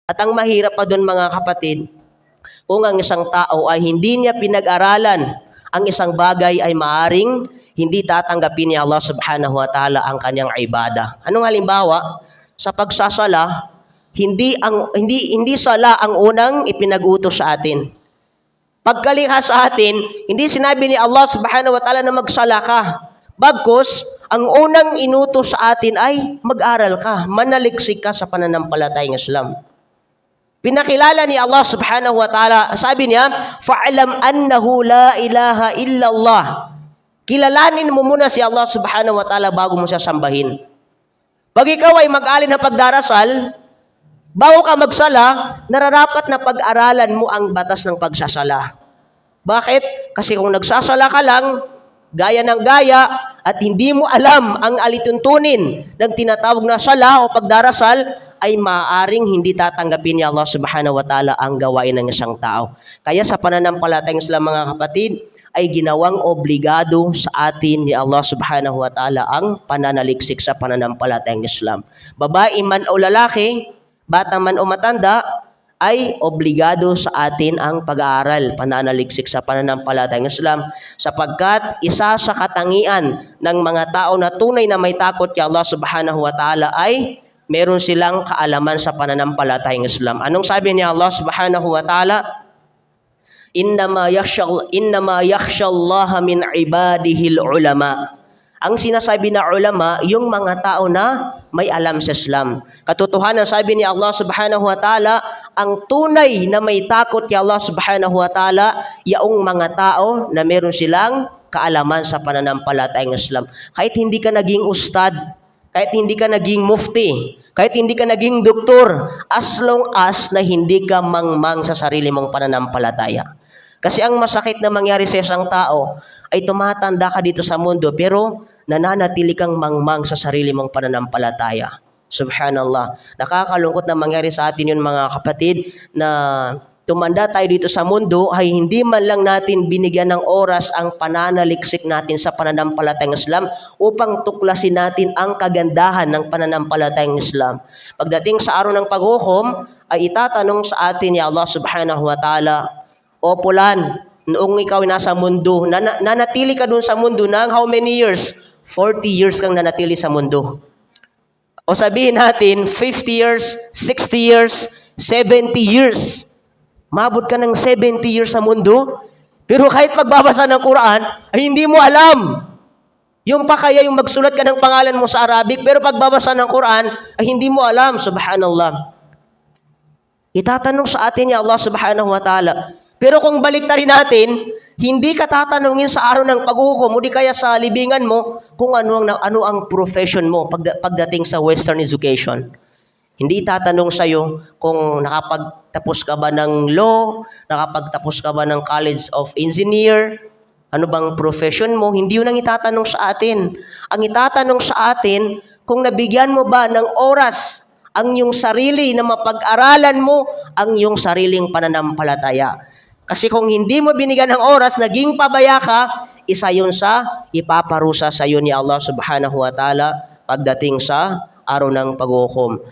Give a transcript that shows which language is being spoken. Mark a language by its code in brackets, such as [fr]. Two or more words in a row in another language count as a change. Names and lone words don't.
[tl] At ang mahirap pa doon mga kapatid, kung ang isang tao ay hindi niya pinag-aralan, ang isang bagay ay maaring hindi tatanggapin ni Allah [ar] سبحانه وتعالى [tl] ang kanyang ibada. Anong halimbawa? Sa pagsasala, hindi sala ang unang ipinag-utos sa atin. Pagkalikha sa atin, hindi sinabi ni Allah [ar] سبحانه وتعالى [tl] na magsala ka. Bagkus, ang unang inutos sa atin ay mag-aral ka, manaliksik ka sa pananampalatayang Islam. Pinakilala ni Allah [ar] سبحانه وتعالى, [tl] sabi niya, [ar] فاعلم أنه لا إله إلا الله. [tl] Kilalanin mo muna si Allah [ar] سبحانه وتعالى [tl] bago mo siya sambahin. Pag ikaw ay mag-alin na pagdarasal, bago ka magsala, nararapat na pag-aralan mo ang batas ng pagsasala. Bakit? Kasi kung nagsasala ka lang, gaya ng gaya, at hindi mo alam ang alituntunin ng tinatawag na sala o pagdarasal, ay maaaring hindi tatanggapin ni Allah [ar] سبحانه وتعالى [tl] ang gawain ng isang tao. Kaya sa pananampalatayang Islam mga kapatid, ay ginawang obligado sa atin ni Allah [ar] سبحانه وتعالى [tl] ang pananaliksik sa pananampalatayang Islam. Babae man o lalaki, bata man o matanda, ay obligado sa atin ang pag-aaral, pananaliksik sa pananampalatayang Islam, sapagkat isa sa katangian ng mga tao na tunay na may takot kay Allah [ar] سبحانه وتعالى [tl] ay meron silang kaalaman sa pananampalatayang Islam. Anong sabi ni Allah [ar] سبحانه وتعالى? إنما يخشى الله من عباده العلماء. [tl] Ang sinasabi na ulama, yung mga tao na may alam sa Islam. Katotohanan, sabi ni Allah [ar] سبحانه وتعالى, [tl] ang tunay na may takot kay Allah [ar] سبحانه وتعالى, [tl] yaong mga tao na meron silang kaalaman sa pananampalatayang Islam. Kahit hindi ka naging ustad, kahit hindi ka naging mufti, kahit hindi ka naging doktor, [en] as long as [tl] na hindi ka mangmang sa sarili mong pananampalataya. Kasi ang masakit na mangyari sa isang tao ay tumatanda ka dito sa mundo pero nananatili kang mangmang sa sarili mong pananampalataya. [ar] سبحان الله. [tl] Nakakalungkot na mangyari sa atin yun mga kapatid, na tumanda tayo dito sa mundo ay hindi man lang natin binigyan ng oras ang pananaliksik natin sa pananampalatayang Islam upang tuklasin natin ang kagandahan ng pananampalatayang Islam. Pagdating sa araw ng paghukom, ay itatanong sa atin ni Allah [ar] سبحانه وتعالى, [tl] o pulan, noong ikaw nasa mundo, nanatili ka dun sa mundo ng [en] how many years? [tl] 40 years kang nanatili sa mundo. O sabihin natin, 50 years, 60 years, 70 years. Mabot ka ng 70 years sa mundo, pero kahit magbabasa ng Quran, ay hindi mo alam. Yung pa kaya yung magsulat ka ng pangalan mo sa Arabic, pero pagbabasa ng Quran, ay hindi mo alam. [ar] سبحان الله. [tl] Itatanong sa atin ni Allah [ar] سبحانه وتعالى. [tl] Pero kung baliktarin natin, hindi ka tatanungin sa araw ng paghukom o di kaya sa libingan mo kung ano ang profession mo pagdating sa [en] Western education. [tl] Hindi tatanong sa iyo kung nakapagtapos ka ba ng law, nakapagtapos ka ba ng College of Engineer, ano bang profession mo. Hindi yun ang itatanong sa atin. Ang itatanong sa atin, kung nabigyan mo ba ng oras ang iyong sarili na mapag-aralan mo ang iyong sariling pananampalataya. Kasi kung hindi mo binigyan ng oras, naging pabaya ka, isa yun sa ipaparusa sa iyo ni Allah [ar] سبحانه وتعالى [tl] pagdating sa araw ng paghukom.